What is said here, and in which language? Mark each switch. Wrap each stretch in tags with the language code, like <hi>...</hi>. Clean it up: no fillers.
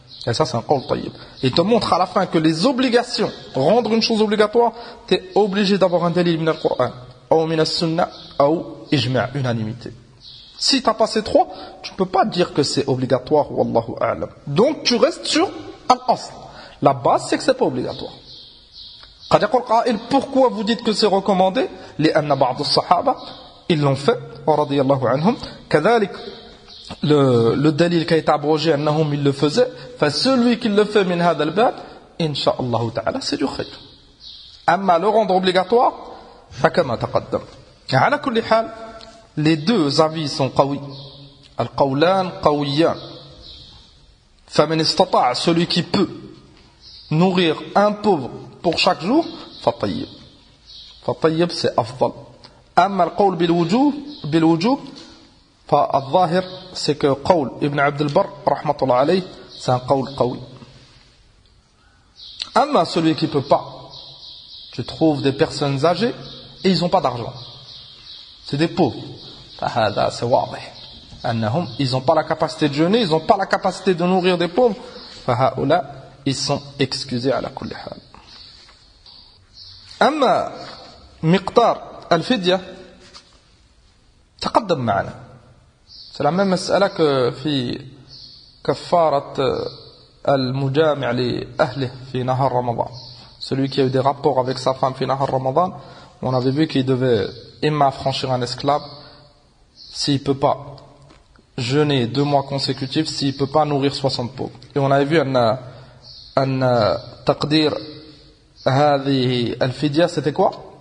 <fr>Et ça c'est un qawl tayyib. Il te montre à la fin que les obligations, rendre une chose obligatoire, tu es obligé d'avoir un dalil min al-Qur'an, ou min al-Sunnah, ou ijma', unanimité. Si tu as passé trois, tu ne peux pas dire que c'est obligatoire, wallahu a'lam. Donc tu restes sur al-asl. La base c'est que c'est pas obligatoire. قد يقول قائل, pourquoi vous dites que c'est recommandé?</fr> <ar>لأن بعض الصحابة ils l'ont fait رضي الله عنهم.</ar> <fr>كذلك le dalil qui a été abrogé أنهم ils le faisaient.</fr> <ar>ف celui qui le fait من هذا الباب إن شاء الله تعالى c'est du خير.</ar> <fr>أما le rendre obligatoire فكما تقدم. على كل حال les deux avis sont قوي.</fr> <ar>القولان قويان.</ar> <fr>فمن استطاع, celui qui peut nourrir un pauvre pour chaque jour, فطيب.</fr> <ar>فطيب c'est أفضل. أما القول بالوجوب فالظاهر c'est que قول ابن عبد البر رحمة الله عليه c'est un قول قوي.</ar> <fr>أما celui qui peut pas, tu trouves des personnes âgées et ils n'ont pas d'argent, c'est des pauvres, فهذا c'est واضح أنهم ils n'ont pas la capacité de jeûner, ils n'ont pas la capacité de nourrir des pauvres, فهؤلاء ils sont excusés على كل حال.</fr> <ar>أما مقدار الفدية تقدم معنا. C'est la même مسألة que في كفارة المجامع لأهله في نهار رمضان.</ar> <fr>Celui qui a eu des rapports avec sa femme في نهار رمضان, on avait vu qu'il devait imma affranchir un esclave s'il ne peut pas jeûner 2 mois consécutifs, s'il ne peut pas nourrir 60 pauvres. Et on avait vu أن تقدير هذه الفدية c'était quoi?</fr>